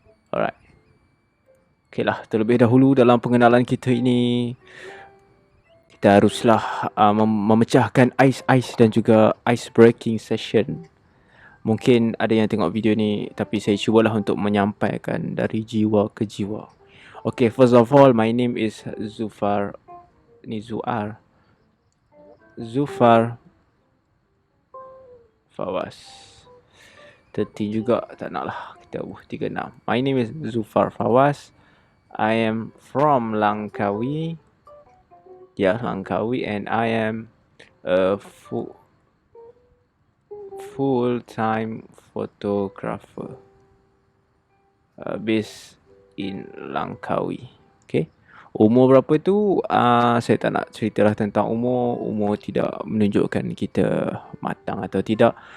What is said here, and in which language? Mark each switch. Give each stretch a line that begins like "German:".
English: Alright.
Malay: Okay lah, terlebih dahulu dalam pengenalan kita ini, kita haruslah memecahkan ice dan juga ice breaking session. Mungkin ada yang tengok video ni, tapi saya cubalah untuk menyampaikan dari jiwa ke jiwa.
English: Okay, first of all, my name is Zufar.
Malay: Ni Zufar Fawaz. 30 juga, tak nak lah. Kita 36.
English: My name is Zufar Fawaz. I am from Langkawi. Langkawi, and I am a full-time photographer based in Langkawi.
Malay: Okay. Umur berapa tu? Saya tak nak ceritalah tentang umur. Umur tidak menunjukkan kita matang atau tidak.